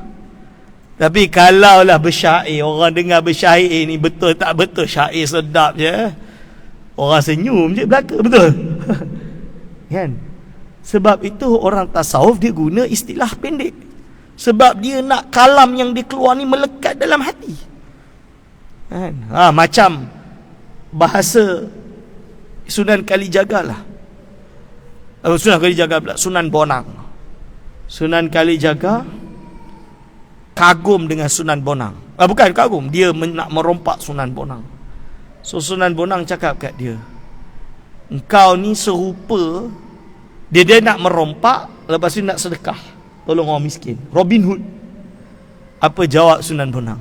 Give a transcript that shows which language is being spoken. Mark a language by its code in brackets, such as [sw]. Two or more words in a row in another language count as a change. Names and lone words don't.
[ms] Tapi kalaulah bersyair, orang dengar bersyair ni betul tak betul, syair sedap je, orang senyum je belaka, betul? Kan? Sebab itu orang tasawuf dia guna istilah pendek. Sebab dia nak kalam yang dia keluar ni melekat dalam hati. Kan? Macam bahasa Sunan Kalijaga lah. Sunan Kalijaga pula, Sunan Bonang. Sunan Kalijaga kagum dengan Sunan Bonang. Bukan kagum, dia nak merompak Sunan Bonang. So Sunan Bonang cakap kat dia, engkau ni serupa, dia nak merompak, lepas tu nak sedekah. tolong orang miskin. Robin Hood. Apa jawab Sunan Bonang?